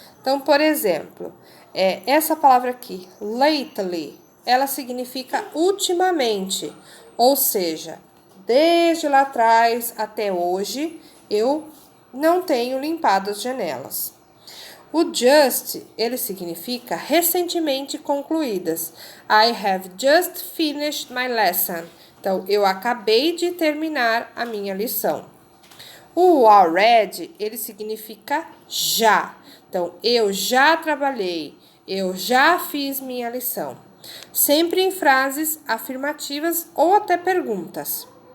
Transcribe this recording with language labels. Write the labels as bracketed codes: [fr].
[pt] Então, por exemplo, essa palavra aqui, lately, ela significa ultimamente, ou seja, desde lá atrás até hoje, eu não tenho limpado as janelas. O just, ele significa recentemente concluídas. [en] I have just finished my lesson. [pt] Então, eu acabei de terminar a minha lição. O already, ele significa já. Então, eu já trabalhei, eu já fiz minha lição. Sempre em frases afirmativas ou até perguntas.